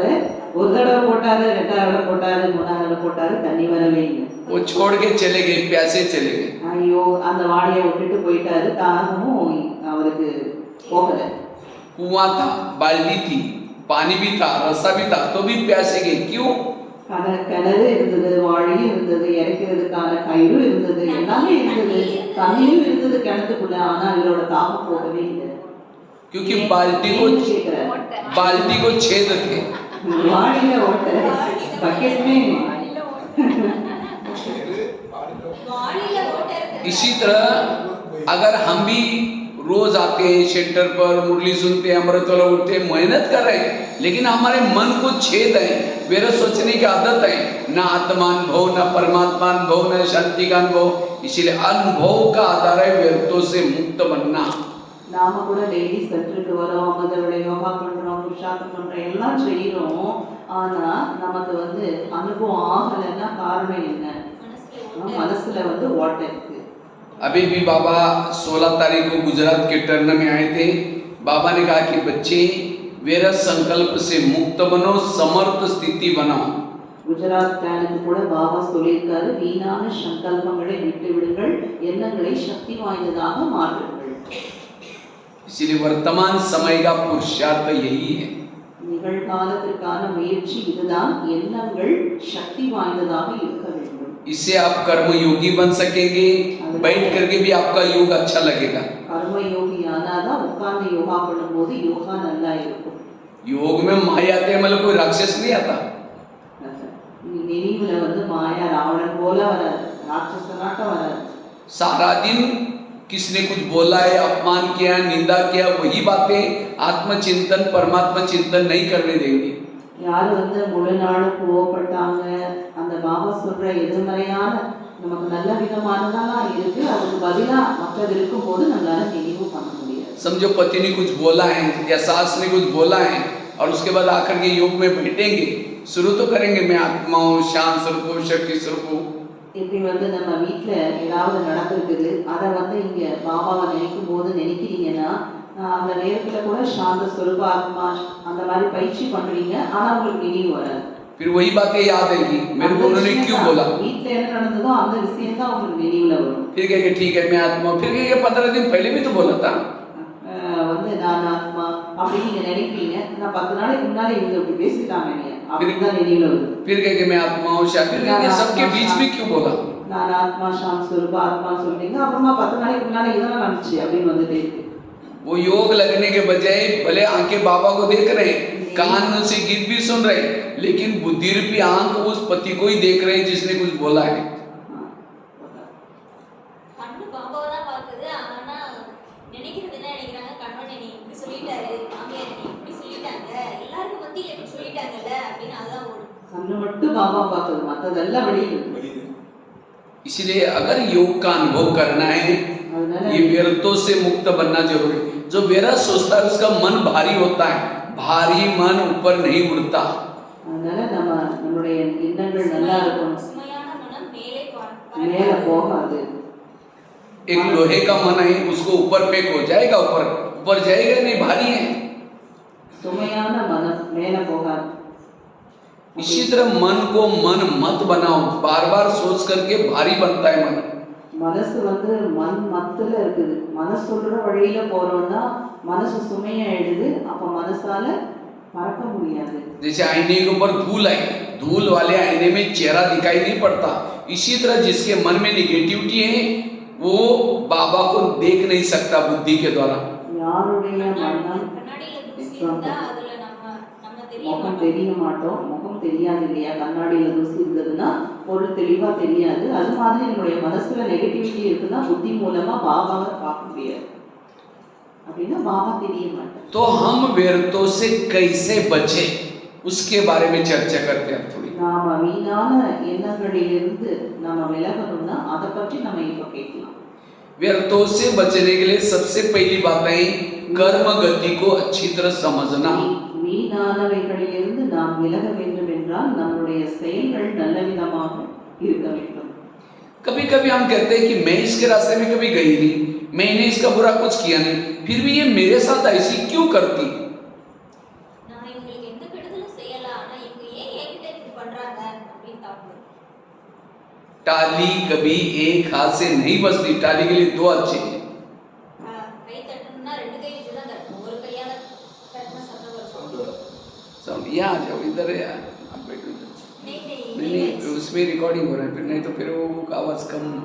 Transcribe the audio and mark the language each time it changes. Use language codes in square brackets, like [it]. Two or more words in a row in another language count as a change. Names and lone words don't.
[ta] ஒரு தடவை போட்டாரு, 2வது தடவை போட்டாரு, 3வது தடவை போட்டாரு, தண்ணி வரவே இல்லை. [hi] वो छोड़ के चले गए, प्यासे चले गए। [ta] ஐயோ, அந்த வாளியை விட்டுட்டு போயிட்டாரு, தாகமும் அவருக்கு போகல. [hi] कुआं था, बाल्टी थी, पानी भी था, रस्सा भी था, तो भी प्यासे गए। क्यों? [ta] கிணறு இருந்தது, வாளியும் இருந்தது, இறைக்கிறதுக்கான கயிறு இருந்தது, எல்லாமே இருந்தது, தண்ணியும் இருந்தது கிணத்துக்குள்ள. ஆனா இவரோட தாகம் போகவே இல்லை. [hi] क्योंकि बाल्टी को छेद थे। [ta] வாளியில ஓட்ட, [hi] बकेट में इसी तरह अगर हम भी रोज आते हैं सेंटर पर, मुरली सुनते हैं, अमृतवाला उठते हैं, मेहनत कर रहे हैं, लेकिन हमारे मन को छेद है, मेरा सोचने की आदत है, न आत्मानुभव, न परमात्मानुभव, न शांति का अनुभव। इसीलिए अनुभव का आधार है व्यर्थों से मुक्त बनना। [ta] நாம கூட டெய்லி சென்டருக்கு வரோம், அமர்தோட யோகா பண்றோம், புருஷார்த்தம் பண்றோம், எல்லாம் செய்யறோம். ஆனா நமக்கு அனுபவம் ஆகலைன்னா காரணம் என்ன? மனசுல ஓட்டை இருக்கு. [hi] अभी भी बाबा 16 तारीख को गुजरात के टर्न में आए थे। बाबा ने कहा कि बच्चे वेरा संकल्प से मुक्त बनो, समर्थ स्थिति बनाओ। [ta] குஜராத் டேனுக்கு கூட பாபா சொல்லியிருக்காரு, வீணான சங்கல்பங்களை விட்டு விடுங்கள், எண்ணங்களை சக்தி வாய்ந்ததாக மாற்றுங்கள். [hi] इसलिए वर्तमान समय का पुरुषार्थ यही है। [ta] நிகழ்காலத்திற்கான முயற்சி இதுதான், எண்ணங்கள் சக்தி வாய்ந்ததாக இருக்க வேண்டும். [hi] इससे आप कर्म योगी बन सकेंगे, बैठ करके भी आपका योग अच्छा लगेगा। कर्म योगी [ta] ஆனாதான் உட்கார்ந்து யோகா பண்ணும்போது யோகா நல்லா இருக்கும். [hi] योग में माया आते हैं, मतलब कोई राक्षस नहीं आता। [ta] நினைவுல மாயா ராவணன் போல வராது, ராட்சசனாட்ட வராது. [hi] सारा दिन किसने कुछ बोला है, अपमान किया, निंदा किया, वही बातें आत्मचिंतन परमात्मा चिंतन नहीं करने देंगे। [ta] யார் முழு நாளும் கோவப்பட்டாங்க, அந்த பாபா சொல்ற எதிர்மறையான நமக்கு நல்ல விதமானதெல்லாம் இருக்கு, அதுக்கு பதிலா மற்றது இருக்கும்போது நம்மளால நினைவு பண்ண முடியாது. [hi] समझो पति ने कुछ बोला है या सास ने कुछ बोला है, और उसके बाद आकर के योग में बैठेंगे, शुरू तो करेंगे मैं आत्मा हूँ, शांत स्वरूप हूँ, शक्ति स्वरूप हूँ। [ta] இப்படி நம்ம வீட்டுல ஏதாவது நடந்திருக்குது, அதை இங்க பாபாவை நினைக்கும் போது நினைக்கிறீங்கன்னா அந்த நேரத்துல கூட [hi] शांत स्वरूप आत्मा [ta] அந்த மாதிரி பயிற்சி பண்றீங்க, ஆனா உங்களுக்கு நினைவு வராது. [hi] फिर वही बातें याद आएगी मेरे को उन्होंने क्यों बोला। [ta] வீட்ல என்ன நடந்ததோ அந்த விஷயம் தான் உங்களுக்கு நினைவுல வரும். [hi] फिर कहेंगे ठीक है मैं आत्मा, फिर कहेंगे 15 दिन पहले भी तो बोला था। [ta] வந்து நான் ஆத்மா அப்படி நீங்க நினைப்பீங்க, நான் 10 நாளைக்கு முன்னாடி இவங்க இப்படி பேசிட்டாங்க நீங்க அப்படிதான் நினைவுல வரும். [hi] फिर कहेंगे मैं आत्मा हूँ, फिर कहेंगे सबके बीच में क्यों बोला। [ta] நான் ஆத்மா [hi] शांत स्वरूप आत्मा [ta] சொல்றீங்க, அப்புறமா 10 நாளைக்கு முன்னாடி இதெல்லாம் நடந்துச்சு அப்படின்னு வந்துட்டே இருக்கு. [hi] वो योग लगने के बजाय भले आंखें बाबा को देख रहे हैं, कान से गीत भी सुन रहे हैं, लेकिन बुद्धि रूपी आंख उस पति को ही देख रहे हैं जिसने कुछ बोला है। [ta] கண்ணு பாபாவை தான் பார்க்குது. ஆனா நினைக்கிறது என்ன நினைக்கிறாங்க, கண்ணன் நீ இப்படி சொல்லிட்டாரு, மாமியார் நீ இப்படி சொல்லிட்டாங்க, எல்லாருக்கும் மத்தியில இப்படி சொல்லிட்டாங்கல்ல அப்படின்னு அதான் ஓடும். கண்ணு மட்டும் பாபா பார்க்குது, மற்றதெல்லாம் வெளியிடுது. [hi] इसलिए अगर योग का अनुभव करना है, ये व्यर्थों से मुक्त बनना जरूरी। जो व्यर्थ सोचता है उसका मन भारी होता है, भारी मन ऊपर नहीं उड़ता। [ta] அதனால நம்மளுடைய எண்ணங்கள் நல்லா இருக்கணும், சுமையான மனம் மேல போகாது. [hi] एक लोहे का मन है उसको ऊपर फेंक हो जाएगा, ऊपर जाएगा नहीं, भारी है। [ta] சுமையான மனம் மேல போகாது. [hi] इसी तरह मन को मन मत बनाओ, बार बार सोच करके भारी बनता है मन। [ta] மனசு வந்து மண் மத்துல இருக்குது, மனசு சொல்ற வழியில போறோம்னா மனசு சுமையாயிடுது, அப்ப மனசால மறக்க முடியாது. [hi] जैसे आईने के ऊपर धूल है, धूल वाले आईने में चेहरा दिखाई नहीं पड़ता, इसी तरह जिसके मन में निगेटिविटी है वो बाबा को देख नहीं सकता बुद्धि के द्वारा। [ta] யாருடைய மனம் கண்ணாடியில தூசி இருந்தா அதுல நம்ம தெரிய முகம் தெரிய மாட்டோம், முகம் தெரியாது இல்லையா. கண்ணாடியில தூசி இருந்ததுன்னா பொருள் தெளிவா தெரியாது. அது மாதிரி நம்முடைய மனசுல நெகட்டிவிட்டி இருக்குன்னா புத்தி மூலமா பாபாவை பார்க்க முடியாது, அப்படின்னா பாபா தெரிய மாட்டார். [hi] तो हम व्यर्थों से कैसे बचे उसके बारे में चर्चा करते हैं थोड़ी। [ta] நாம வீணான எண்ணங்களிலிருந்து நாம விலகணும்னா அதை பற்றி நம்ம இப்ப கேட்கலாம். [hi] व्यर्थों से बचने के लिए सबसे पहली बात है कर्म गति को अच्छी तरह समझना। [ta] வீணானவைகளிலிருந்து நாம் விலக வேண்டும் என்றால் நம்முடைய செயல்கள் நல்ல விதமாக இருக்க வேண்டும். [hi] कभी कभी हम कहते हैं कि मैं इसके रास्ते में कभी गई नहीं, मैंने इसका बुरा कुछ किया नहीं, फिर भी ये मेरे साथ ऐसी क्यों करती। [ta] நான் இவங்களுக்கு எந்த கெடுதலும் செய்யல, ஆனா இவங்க ஏன் என்கிட்ட இப்படி பண்றாங்க அப்படின்னு தாக்குது. [hi] टाली कभी एक हाथ से नहीं बजती, टाली के लिए दो अच्छे हैं। [ta] கை தட்டணும்னா ரெண்டு கை வச்சு தான் தட்டணும், ஒரு கையால தட்டினா சத்தம் வரும். [hi] सब यहाँ आ जाओ, इधर है यार, आप बैठो इधर। नहीं नहीं नहीं उसमें रिकॉर्डिंग हो रहा है, फिर नहीं तो फिर वो आवाज कम।